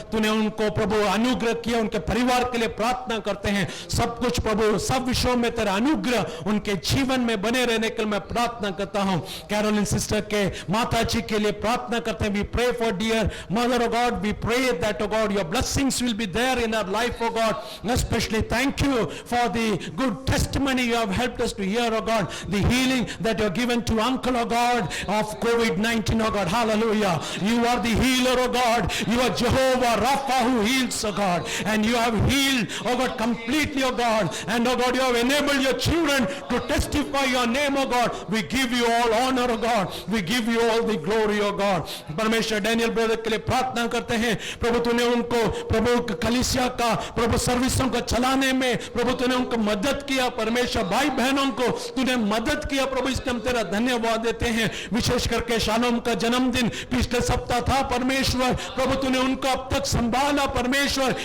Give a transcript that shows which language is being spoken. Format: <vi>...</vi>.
<hi>तूने उनको प्रभु अनुग्रह किया, उनके परिवार के लिए प्रार्थना करते हैं. सब कुछ प्रभु, सब विषयों में तेरा अनुग्रह उनके जीवन में बने रहने के लिए मैं प्रार्थना करता हूँ. कैरोलिन सिस्टर के माता जी के लिए प्रार्थना करते हैं.</hi> <en>We pray for dear mother, oh God, we pray that, oh God, your blessings will be there in our life, oh God. Especially thank you for the good testimony you have helped us to hear, oh God. The healing that you have given to uncle, oh God, of COVID-19, oh God. Hallelujah. You are the healer, oh God. You are Jehovah Rapha who heals, oh God. And you have healed, oh God, completely, oh God. And oh God, you have enabled your children to testify your name, oh God. We give you all honor, oh God. We give you all the glory, oh God.</en> <hi>परमेश्वर Daniel brother के लिए प्रार्थना करते हैं प्रभु, तूने उनको प्रभु कलीसिया का प्रभु सर्विसों को चलाने में प्रभु तूने उनको मदद किया परमेश्वर. भाई बहनों को तूने मदद किया प्रभु, इसके हम तेरा धन्यवाद देते हैं. विशेष करके शालोम का जन्मदिन पिछले सप्ताह था परमेश्वर, प्रभु तूने उनको अब तक संभाला परमेश्वर.</hi>